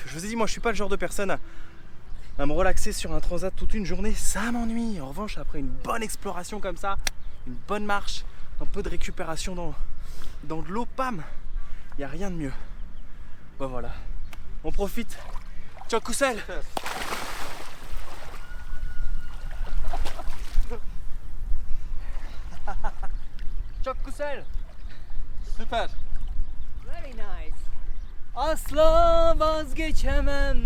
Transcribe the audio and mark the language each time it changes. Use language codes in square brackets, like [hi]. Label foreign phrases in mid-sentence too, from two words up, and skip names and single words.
[fr] Je vous ai dit, moi je suis pas le genre de personne à me relaxer sur un transat toute une journée. Ça m'ennuie. En revanche, après une bonne exploration comme ça, une bonne marche, un peu de récupération dans de l'eau, pam, il n'y a rien de mieux. Bon voilà. On profite. [tr] Çok güzel. Çok güzel. Süper. [en] Very nice. [tr] Asla vazgeçemem